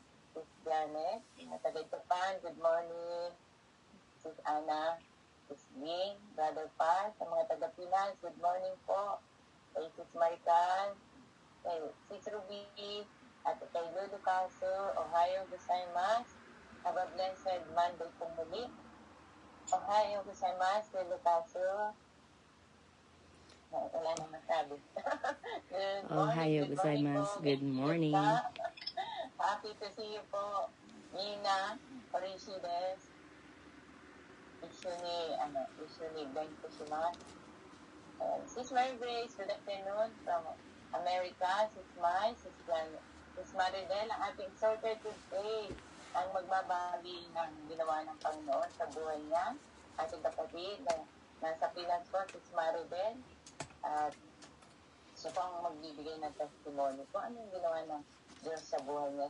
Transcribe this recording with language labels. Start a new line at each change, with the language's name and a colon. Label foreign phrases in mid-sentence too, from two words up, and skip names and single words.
English: Sis Janet, taga Japan, good morning.
Filipino: Sis Ana, Sis Ling, Brother Paz, sa mga taga-Pinas,
English: good morning
Filipino: po. Kay Sis Marical, kay Sis Ruby, at kay Lulu Caso,
Japanese: おはようございます.
English: Have a blessed Monday
Filipino: po muli.
Japanese: おはようございます, Lulu Caso.
Filipino: Wala na masabi.
Japanese: おはようございます,
English: good morning. Happy to see you po, Nina, Parishides. Usually going to Shiman. Sis Mary Grace, good afternoon from America.
Filipino: Sis Mai, Sis Maridel, ang ating
English: exhorter today
Filipino: ang magbabahagi ng ginawa ng Panginoon sa buhay niya. Ating kapatid na nasa Pinas po, Sis Maridel. At siya po ang magbibigay ng testimony po ano yung ginawa ng Diyos sa buhay niya.